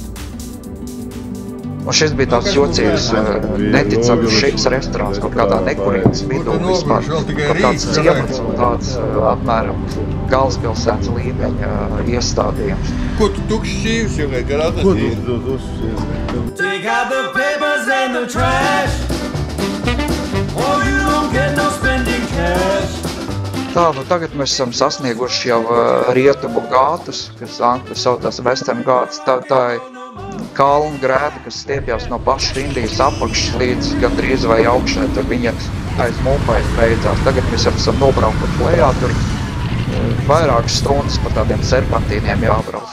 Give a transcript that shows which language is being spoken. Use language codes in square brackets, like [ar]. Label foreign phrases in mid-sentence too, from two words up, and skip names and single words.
[lv] Un šis bija tāds jocīgs, neticams šiks restorāns kaut kādā nekurīgas vidū vispār. Kaut tāds ciemats un tāds apmēram galvaspilsētas līmeņa iestādījums. Ko tu tukšķīvs, jo nekad atradīs? [en] Take out the papers and the trash, or you don't get no spending cash. [lv] Tā, tagad mēs esam sasnieguši jau rietumu gātus, kas angļu saucās Western Ghats. Tā ir kalnu grēta, kas stiepjās no pašas Indijas apakšas līdz gandrīz vai augšai, tad viņa aiz Mumbais beidzās. Tagad mēs esam nobraukuši lejā, tur vairākas stundas pa tādiem serpantīniem jābrauc.